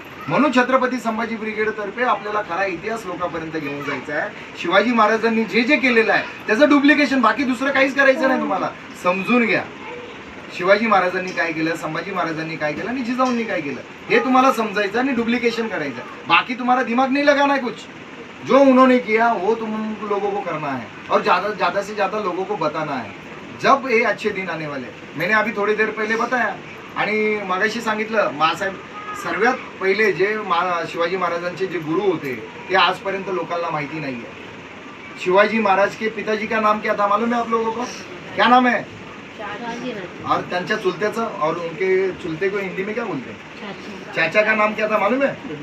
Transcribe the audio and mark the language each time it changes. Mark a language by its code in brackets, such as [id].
[mr] म्हणून छत्रपती संभाजी ब्रिगेडतर्फे आपल्याला खरा इतिहास लोकांपर्यंत घेऊन जायचा आहे. शिवाजी महाराजांनी जे जे केलेलं आहे त्याचं डुप्लिकेशन, बाकी दुसरं काहीच करायचं नाही. तुम्हाला समजून घ्या शिवाजी महाराजांनी काय केलं, संभाजी महाराजांनी काय केलं आणि जिजाऊंनी काय केलं हे तुम्हाला समजायचं आणि डुप्लिकेशन करायचं. बाकी तुम्हाला [hi] दिमाग नहीं लगाना है कुछ. जो उन्होंने किया वो तुम लोगों को करना है और ज़्यादा से ज़्यादा लोगों को बताना है. जब ये अच्छे दिन आने वाले, मैंने अभी थोड़ी देर पहले बताया [mr] आणि मागाशी सांगितलं, मासाहेब सर्वात पहिले जे शिवाजी महाराजांचे जे गुरु होते ते आजपर्यंत लोकांना माहिती नाही आहे. [hi] शिवाजी महाराज के पिताजी का नाम क्या था मालूम है आप लोगों को? क्या नाम है? और [mr] त्यांच्या चुलत्याचं, [hi] और उनके चुलते को हिंदी में क्या बोलते हैं? चाचा का नाम क्या था मालूम है?